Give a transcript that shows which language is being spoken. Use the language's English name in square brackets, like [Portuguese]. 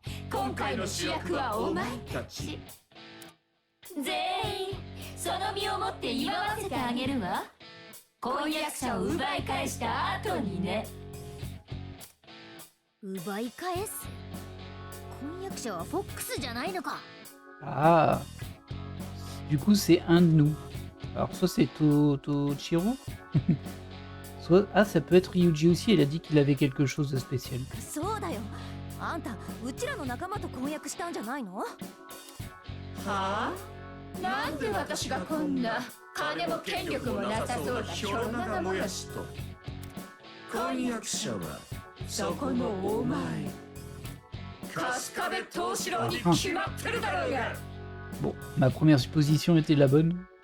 [Japanese] 今回の主役はお前たち全員その身をもって祝わせてあげるわ。婚約者を奪い返した後にね。奪い返す？婚約者はフォックスじゃないのか。 [French] Ah, du coup c'est un de nous. Alors soit c'est Tochiro, soit ah ça peut être Ryuji aussi. Elle a dit qu'il avait quelque chose de spécial. [Japanese] そうだよ。あんたうちらの仲間と婚約したんじゃないの？はあ？なんで私がこんな金も権力もなさそうなひょろ長もやしと。婚約者はそこのお前春日部藤四郎に決まってるだろうが。 [French] Bon, ma première supposition était la bonne.